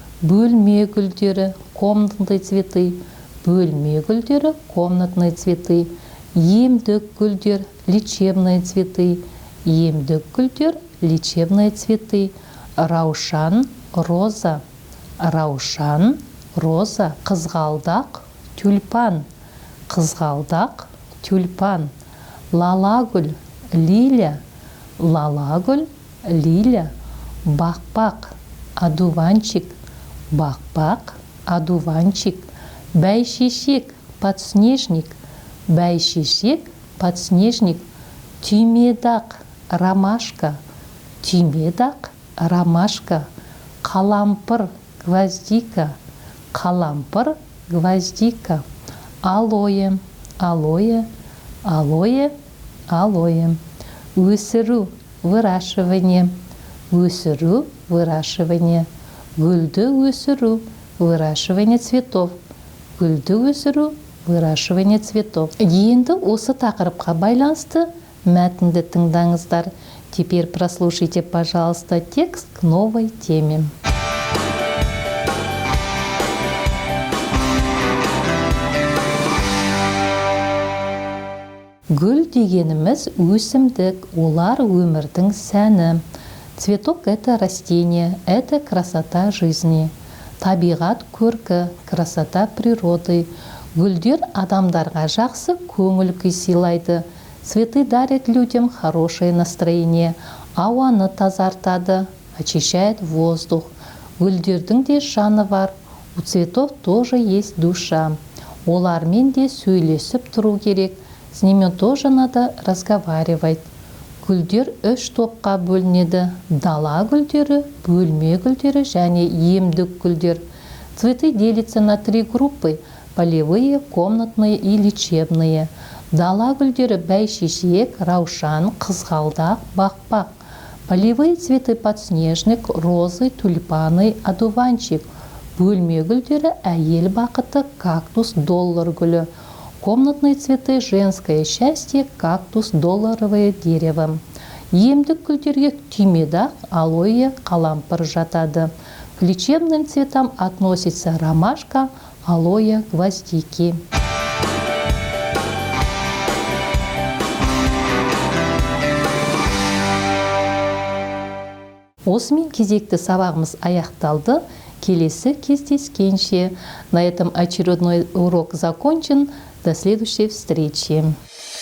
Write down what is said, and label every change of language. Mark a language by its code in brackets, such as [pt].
[kk] Бөлме гүлдері, [ru] комнатные цветы, [kk] бөлме гүлдері, комнатные цветы. Емдік гүлдер, [ru] лечебные цветы, [kk] емдік гүлдер, лечебные цветы. Раушан, роза, раушан, роза. Қызғалдақ, тюльпан, қызғалдақ, тюльпан. Лалагүл, лиля, лалагүл, лиля. Бақбақ, одуванчик, бақбақ, одуванчик. Бәйшешек, подснежник, бәйшешек, подснежник. Түймедақ, ромашка, түймедақ, ромашка. Қалампыр, гвоздика, қалампыр, гвоздика. Алоэ, алоэ, алоэ, алоэ. Өсіру, выращивание, өсіру, выращивание. Гүлді өсіру, [ru] выращивание цветов, [kk] гүлді өсіру, выращивание цветов. Енді осы тақырыпқа байланысты мәтінді тыңдаңыздар. [ru] Теперь прослушайте, пожалуйста, текст к новой теме. [kk] Гүл дегеніміз өсімдік, олар өмірдің сәні. [ru] Цветок – это растение, это красота жизни. [kk] Табиғат көркі, [ru] красота природы. [kk] Гүлдер адамдарға жақсы көңіл күй сыйлайды. [ru] Цветы дарят людям хорошее настроение, [kk] ауаны тазартады, [ru] очищает воздух. [kk] Гүлдердің де жаны бар, [ru] у цветов тоже есть душа. [kk] Олармен де сөйлесіп тұру керек. [ru] С ними тоже надо разговаривать. [kk] Гүлдер үш топқа бөлінеді. Дала гүлдері, бөлме гүлдері және емдік гүлдер. [ru] Цветы делятся на 3 группы: полевые, комнатные и лечебные. [kk] Дала гүлдері бәйшешек, раушан, қызғалдақ, бақбақ. [ru] Полевые цветы подснежник, розы, тюльпаны, одуванчик. [kk] Бөлме гүлдері әйел бақыты, кактус, доллар гүлі. [ru] Комнатные цветы женское счастье, кактус, долларовое дерево. [kk] Емдік гүлдерге түймедақ, алоэ, қалампыр жатады. [ru] К лечебным цветам относится ромашка, алоэ, гвоздики. [kk] Осымен кезекті сабағымыз аяқталды. Келесі кездескенше. [ru] На этом очередной урок закончен. До следующей встречи.